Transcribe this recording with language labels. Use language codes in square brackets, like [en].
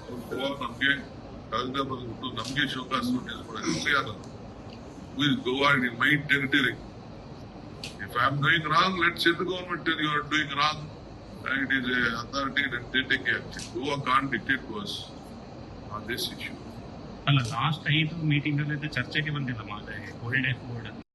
[kn] Goa ನಮಗೆ ರಾಜಧಾನಿ ಬಂದ್ಬಿಟ್ಟು ನಮಗೆ ಶೋಕಾಸ್ ನೋಟಿಸ್ ಕೊಡೋದು ಯಾರು? [en] Who is Goa in my territory? If I am doing wrong, let central government tell you are doing wrong. It is a authority that they take action. Goa can't dictate to us on this issue. [kn] ಅಲ್ಲ, last 5 meeting ಅಲ್ಲಿ ಚರ್ಚೆಗೆ ಬಂದಿಲ್ಲ Mahadayi old age board